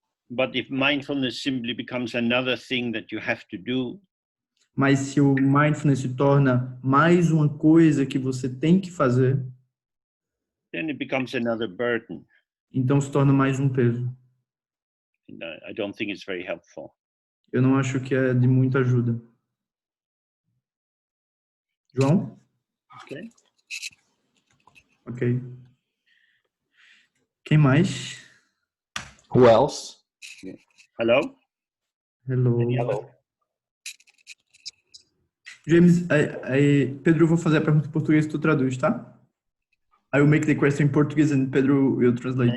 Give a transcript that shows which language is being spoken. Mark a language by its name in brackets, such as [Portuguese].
[English] But if mindfulness simply becomes another thing that you have to do, [Portuguese] mas se o mindfulness se torna mais uma coisa que você tem que fazer, [English] then it becomes another burden. [Portuguese] Então se torna mais um peso. [English] And I don't think it's very helpful. [Portuguese] Eu não acho que é de muita ajuda. João? [English] Okay. Ok. [Portuguese] Quem mais? [English] Who else? Hello? Hello. Hello. [Portuguese] James, Pedro, eu vou fazer a pergunta em português e tu traduz, tá? [English] I will make the question in Portuguese and Pedro will translate.